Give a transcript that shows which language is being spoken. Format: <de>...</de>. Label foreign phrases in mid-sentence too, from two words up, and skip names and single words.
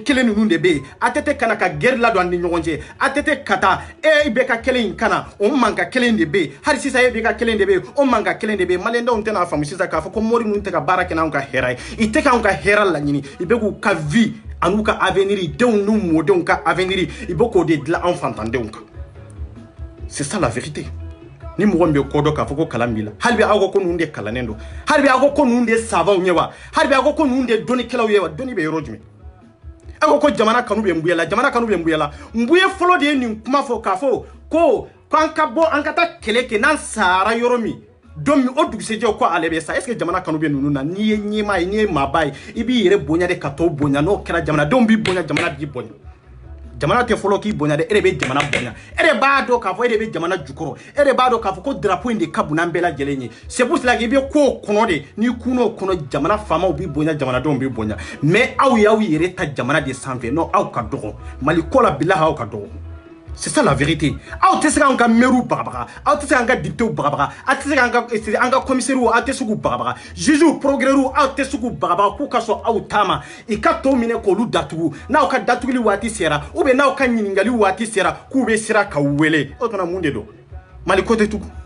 <bm>kelen ninnu de bɛ yen ATT kana ka guerre ladon an ni ɲɔgɔn cɛ ATT ka taa e bɛ ka kelen in kana o manka kelen de bɛ yen hali sisan e bɛ ka kelen de bɛ yen o manka kelen de bɛ yen maliyɛndenw tɛna faamu sisan k'a fɔ ko mori ninnu tɛ ka baara kɛ n'anw ka hɛrɛ ye i tɛ k'anw ka hɛrɛ laɲini i bɛ k'u ka vie an'u ka avenir denw n'u mɔdenw ka avenir i bɛ k'o de dilan anw fantandenw kan c'est</bm> <fr>ça la vérité</fr> <bm>ni mɔgɔ min bɛ ko dɔn k'a fɔ ko kalan b'i la hali bi aw ko ninnu de kalannen don hali bi aw ko ninnu de sabaw ye wa hali bi aw ko ninnu de dɔnnikɛlaw ye wa dɔnni bɛ yɔrɔ jumɛn aw ko jamana kanu bɛ Mbuye la jamana kanu bɛ Mbuye la Mbuye fɔlɔ de ye nin kuma fɔ k'a fɔ ko k'an ka bɔ an ka taa kɛlɛ kɛ n'an sara yɔrɔ min don min o dugusɛjɛ ko ale bɛ sa</bm> <fr>est ce que</fr> <bm>jamana kanu bɛ ninnu na n'i ye ɲɛmaa ye n'i ye maaba ye i b'i yɛrɛ bonya de ka tɔw bonya n'o kɛra jamanadenw b'i bonya jamana b'i bonya jamana tɛ fɔlɔ k'i bonya dɛ e de bɛ jamana bonya e de b'a dɔn k'a fɔ e de bɛ jamana jukɔrɔ e de b'a dɔn k'a fɔ ko drapeau in de ka bon n'an bɛɛ lajɛlen ye</bm> <fr>c'est pour cela que</fr> <bm>i bɛ ko kɔnɔ de n'i kun'o kɔnɔ jamana faamaw b'i bonya jamanadenw b'i bonya mais aw y'aw yɛrɛ ta jamana de sanfɛ non aw ka dɔgɔ mali ko la bilahi aw ka dɔgɔ</bm> <fr>c'est ça la vérité</fr> <bm>aw tɛ se k'an ka maire bagabaga aw tɛ se k'an ka député bagabaga aw tɛ se k'an ka commissaire aw tɛ se k'u bagabaga</bm> <fr>juge progrès</fr> <bm>aw tɛ se k'u bagabaga k'u ka sɔn aw ta ma i ka tɔw minɛ k'olu datugu n'aw ka datuguli waati sera</bm> <fr>ou bien</fr> <bm>n'aw ka ɲininkali waati sera k'u bɛ sira k'aw wele o tuma mun de don mali ko tɛ tugun</bm>